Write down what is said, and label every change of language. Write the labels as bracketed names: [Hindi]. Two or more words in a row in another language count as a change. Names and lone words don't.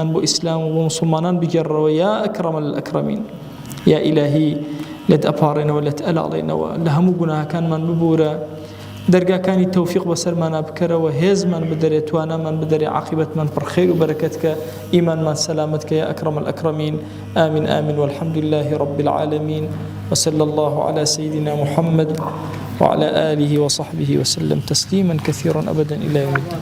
[Central Kurdish] بۆ ئیسلام و بۆ موسڵمانان بگێڕەوە [Arabic] یا ئەکرەم الئەکرەمین [Central Kurdish] یا ئیلاهی لێت ئەپاڕێنەوە لێت ئەلاڵێنەوە لە هەموو گوناهەکانمان ببورە دەرگاکانی تەوفیق بەسەرمانە بکەرەوە هێزمان بدەرێت توانامان بدەرێ عاقبەتمان پڕ خەیر و بەرەکەت کە ئیمانمان سەلامەت کە [Arabic] یا ئەکرەم الئەکرەمین آمین آمین والحمد لله رب العالمين وصلى الله على سيدنا محمد وعلى آله وصحبه وسلم تسليما كثيرا أبدا إلى يوم الدين